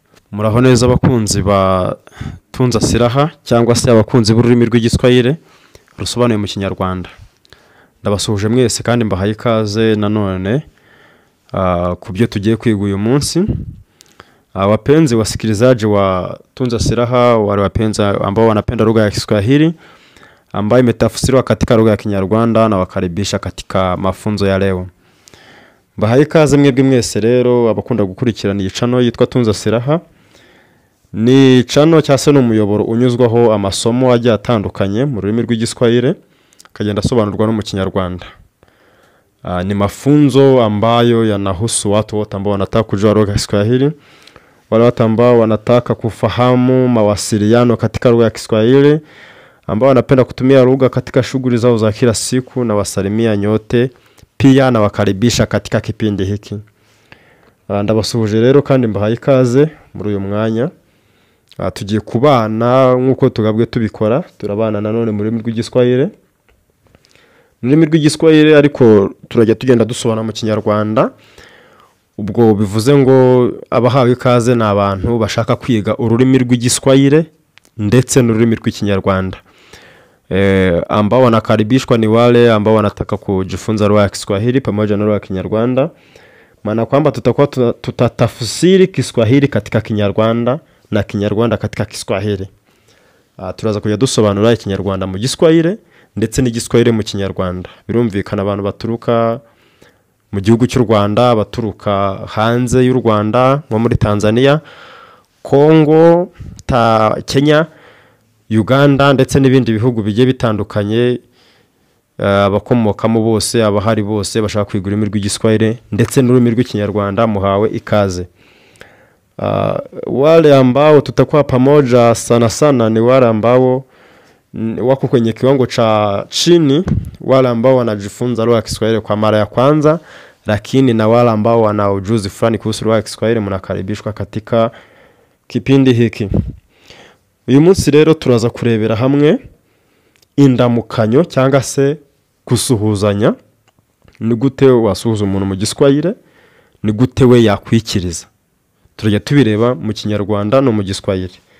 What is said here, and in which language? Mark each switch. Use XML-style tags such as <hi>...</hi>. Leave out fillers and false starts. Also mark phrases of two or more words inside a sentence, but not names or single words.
<rw>Muraho neza abakunzi ba Tunza Siraha cyangwa se abakunzi b'ururimi rw'igiswahili rusobanuye mu Kinyarwanda. Ndabasuhuje mwese kandi mbahaye ikaze nanone ku byo tugiye kwiga uyu munsi.</rw> <sw>Wapenzi wasikilizaji wa Tunza Siraha, wale wapenzi ambao wanapenda lugha ya Kiswahili ambayo imetafsiriwa katika lugha ya Kinyarwanda, na wakaribisha katika mafunzo ya leo.</sw> <rw>Mbahaye ikaze mwebwe mwese rero abakunda gukurikirana iyi channel yitwa Tunza Siraha. Ni channel cyase n'umuyoboro unyuzwaho amasomo agiye atandukanye mu rurimi rw'igiswahili kagenda asobanurwa no mu Kinyarwanda.</rw> <sw>Ni mafunzo ambayo yanahusu watu wote ambao wanataka kujua lugha ya Kiswahili, wale watu ambao wanataka kufahamu mawasiliano katika lugha ya Kiswahili, ambao wanapenda kutumia lugha katika shughuli zao za kila siku, na wasalimia nyote pia na wakaribisha katika kipindi hiki.</sw> <rw>Ndabasuhuje rero kandi mbahaye ikaze muri uyu mwanya. Tugiye kubana nkuko tugabwe tubikora, turabana nanone mu rurimi rw'igiswahili. Mu rurimi rw'igiswahili ariko turajya tugenda dusobanura mu Kinyarwanda. Ubwo bivuze ngo abahawe ikaze na abantu bashaka kwiga ururimi rw'igiswahili ndetse n'ururimi rw'ikinyarwanda.</rw> <sw>Ambao wanakaribishwa ni wale ambao wanataka kujifunza lugha ya Kiswahili pamoja na lugha ya Kinyarwanda. Maana kwamba tutakuwa tutatafsiri Kiswahili katika Kinyarwanda na Kinyarwanda katika Kiswahili.</sw> <rw>Turaza kujya dusobanura Ikinyarwanda mu Giswahili ndetse n'Igiswahili mu Kinyarwanda. Birumvikana abantu baturuka mu gihugu cy'u Rwanda, baturuka hanze y'u Rwanda nko muri Tanzania, Kongo, Kenya, Uganda ndetse n'ibindi bihugu bigiye bitandukanye. Abakomokamo bose, abahari bose bashaka kwiga ururimi rw'igiswahili ndetse n'ururimi rw'ikinyarwanda muhawe ikaze.</rw> <sw>Wale ambao tutakuwa pamoja sana sana ni wale ambao wako kwenye kiwango cha chini, wale ambao wanajifunza lugha ya Kiswahili kwa mara ya kwanza, lakini na wale ambao wana ujuzi fulani kuhusu lugha ya Kiswahili mnakaribishwa katika kipindi hiki.</sw> <rw>Uyu munsi rero turaza kurebera hamwe indamukanyo cyangwa se gusuhuzanya. Ni gute wasuhuza umuntu mu Giswahili, ni gute we yakwikiriza. Turajya tubireba mu Kinyarwanda no mu Giswahili.</rw>